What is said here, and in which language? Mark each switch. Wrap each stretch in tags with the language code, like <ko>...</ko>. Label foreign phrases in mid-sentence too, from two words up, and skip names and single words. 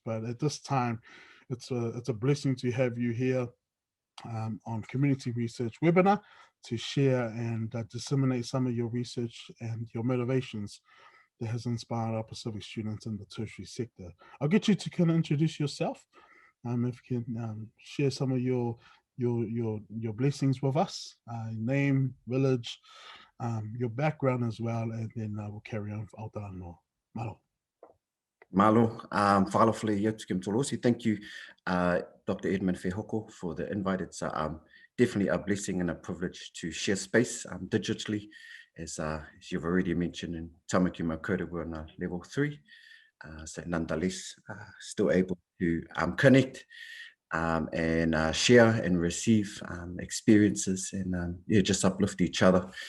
<en>But at this time, it's a blessing to have you here on Community Research Webinar to share and disseminate some of your research and your motivations that has inspired our Pacific students in the tertiary sector. I'll get you to kind of introduce yourself. If you can share some of your blessings with us, name, village, your background as well, and then we'll carry on with Aotearoa. Malo. Malo, whakalawhale ia tukim tolosi. Thank you, Dr. Edmund Fihoko, for the invite. It's definitely a blessing and a privilege to share space digitally, as you've already mentioned in Tāmaki Makaurau, we're on level 3. So nonetheless, still able to connect and share and receive experiences and just uplift each other.</en>